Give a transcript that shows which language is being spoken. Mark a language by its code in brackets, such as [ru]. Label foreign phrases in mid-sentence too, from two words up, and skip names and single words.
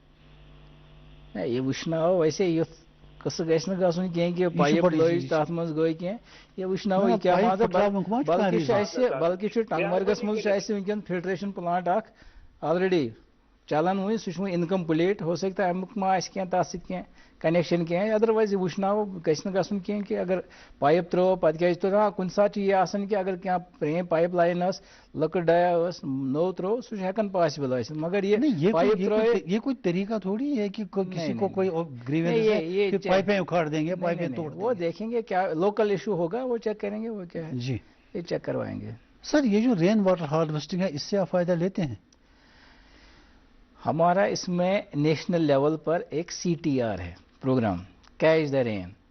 [ks] یہ وٕچھناو ویسے یُتھ قصہٕ گژھِ نہٕ گژھُن کینٛہہ کہِ پایپ لٲج تتھ منٛز گٔے کینٛہہ. یہِ وٕچھناو یہِ کیٛاہ مان ژٕ بلکہِ چھُ ٹنگمرگس منٛز چھُ اَسہِ وٕنکٮ۪ن [en] filtration plant [ks] اکھ آلریڈی چلان وٕنہِ سُہ چھُ وٕنہِ انکمپلیٖٹ. [ur] ہو سکتا ہے [ks] امیُک ما آسہِ کینٛہہ تتھ سۭتۍ کینٛہہ کنیکشن کینٛہہ. ادروایز یہِ وٕچھناو گژھِ نہٕ گژھُن کینٛہہ کہِ اگر پایپ ترٲو پتہٕ کیٛازِ ترٛٲو. کُنہِ ساتہٕ چھُ یہِ آسان کہِ اگر کینٛہہ پرٛٲنۍ پایپ لایِن ٲس لٔکٕر ڈایا ٲس نوٚو ترٛوو سُہ چھُ ہٮ۪کان پاسبل ٲسِتھ. مگر یہِ پایپ ترٛٲے [ur] یہ کوئی طریقہ تھوڑی ہے کہ کسی کو کوئی گریوینس ہے کہ پائپیں اکھاڑ دیں گے پائپیں توڑ دیں گے. وہ دیکھیں گے کیا [en] local issue [ur] ہوگا وہ چیک کریں گے وہ کیا ہے. جی یہ چیک کروائیں گے. سر یہ جو [en] rain water harvesting [ur] ہے اس سے آپ فائدہ لیتے ہیں؟ ہمارا اس میں [en] national level [ur] پر ایک CTR ہے پروگرام [en] Catch the Rain.